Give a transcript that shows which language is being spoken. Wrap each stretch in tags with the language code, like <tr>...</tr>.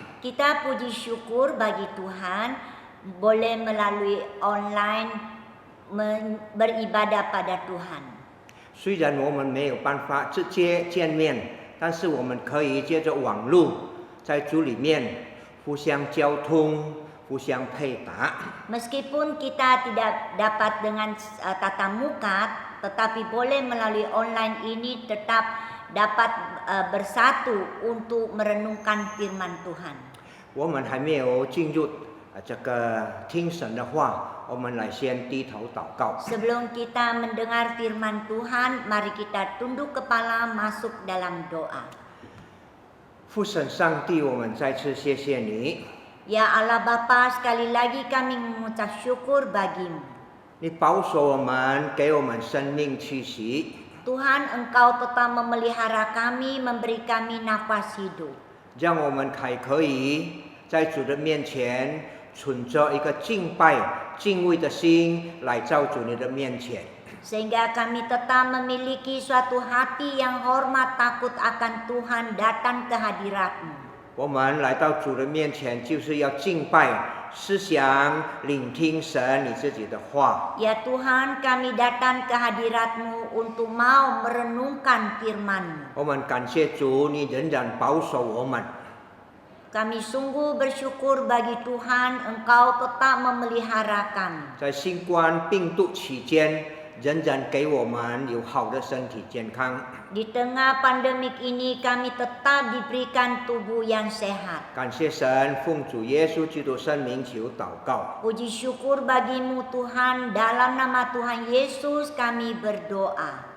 <id>Kita puji syukur bagi Tuhan boleh melalui online beribadah pada Tuhan.</id> <zh>虽然我们没有办法直接见面，但是我们可以借着网络在主里面互相交通、互相配搭。</zh> <id>Meskipun kita tidak dapat dengan tatap muka, tetapi boleh melalui online ini tetap dapat bersatu untuk merenungkan firman Tuhan.</id> <zh>我们还没有进入这个听神的话，我们来先低头祷告。</zh> <id>Sebelum kita mendengar firman Tuhan, mari kita tunduk kepala masuk dalam doa.</id> <zh>父神上帝，我们再次谢谢你。</zh> <id>Ya Allah Bapa, sekali lagi kami mengucap syukur bagimu.</id> <zh>你保守我们，给我们生命气息。</zh> <id>Tuhan, Engkau tetap memelihara kami, memberi kami nafas hidup.</id> <zh>让我们还可以在主的面前存着一个敬拜、敬畏的心来到主你的面前。</zh> <id>Sehingga kami tetap memiliki suatu hati yang hormat takut akan Tuhan datang ke hadirat-Mu.</id> <zh>我们来到主的面前，就是要敬拜、思想、聆听神你自己的话。</zh> <id>Ya Tuhan, kami datang ke hadirat-Mu untuk mau merenungkan firman-Mu.</id> <zh>我们感谢主，你仍然保守我们。</zh> <id>Kami sungguh bersyukur bagi Tuhan, Engkau tetap memelihara kami.</id> <zh>在新冠病毒期间，仍然给我们有好的身体健康。</zh> <id>Di tengah pandemik ini kami tetap diberikan tubuh yang sehat.</id> <zh>感谢神，奉主耶稣基督圣名求祷告。</zh> <id>Puji syukur bagimu Tuhan, dalam nama Tuhan Yesus kami berdoa.</id>